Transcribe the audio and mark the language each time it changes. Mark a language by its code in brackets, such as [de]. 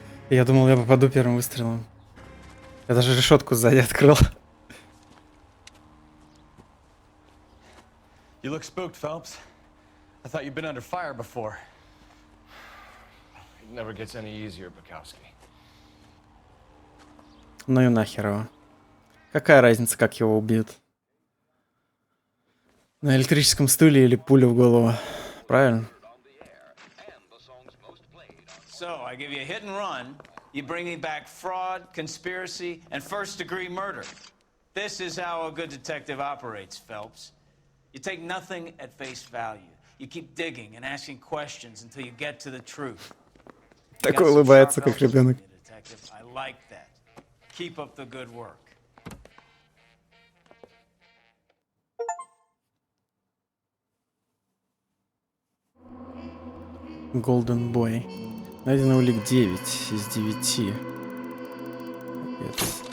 [ru] Я думал, я попаду первым выстрелом. Я даже решетку сзади открыл. [en] You look spooked, Phelps. I thought you'd been under fire before. It never gets any easier, Bukowski. [ru] Ну и нахер его. Какая разница, как его убьют? На электрическом стуле или пуля в голову? Правильно? [en] So, I give you a hit and run, you bring me back fraud, conspiracy, and first-degree murder. This is how a good detective operates, Phelps. You take nothing at face value. You keep digging and asking questions until you get to the truth. [ru] Такой улыбается, как ребенок. [en] Detective, I like that. Keep up the good work. [ru] Golden Boy. Найдено улик 9 из 9. Капец.